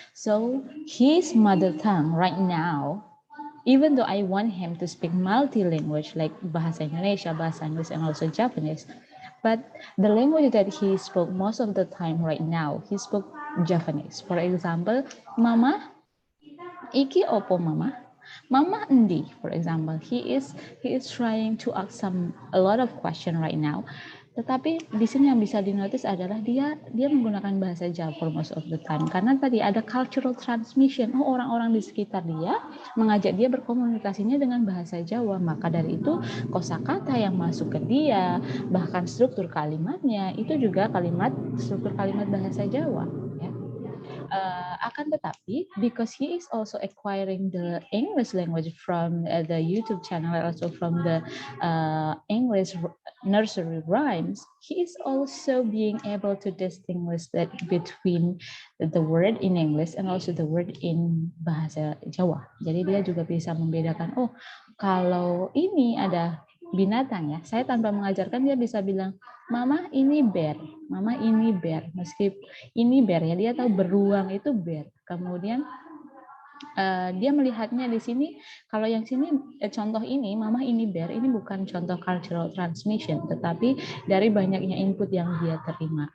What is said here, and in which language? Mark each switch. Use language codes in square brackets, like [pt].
[en] So his mother tongue right now, even though I want him to speak multi-language like bahasa Indonesia, bahasa Inggris, and also Japanese, but the language that he spoke most of the time right now, he spoke Japanese. For example, [jv] Mama, iki opo Mama? Mama endi, [en] for example, he is trying to ask a lot of question right now. [id] Tetapi di sini yang bisa dinotis adalah dia menggunakan bahasa Jawa [en] for most of the time [id] karena tadi ada cultural transmission. Oh, orang-orang di sekitar dia mengajak dia berkomunikasinya dengan bahasa Jawa. Maka dari itu kosakata yang masuk ke dia, bahkan struktur kalimatnya itu juga struktur kalimat bahasa Jawa. Ya. Akan tetapi, [en] because he is also acquiring the English language from the YouTube channel, also from the English nursery rhymes, he is also being able to distinguish that between the word in English and also the word in bahasa Jawa. [id] Jadi dia juga bisa membedakan, oh kalau ini ada binatang ya, saya tanpa mengajarkan dia bisa bilang, Mama ini bear, Mama ini bear, meskipun ini bear ya, dia tahu beruang itu bear. Kemudian dia melihatnya di sini, kalau yang sini contoh ini, Mama ini bear, ini bukan contoh cultural transmission, tetapi dari banyaknya input yang dia terima.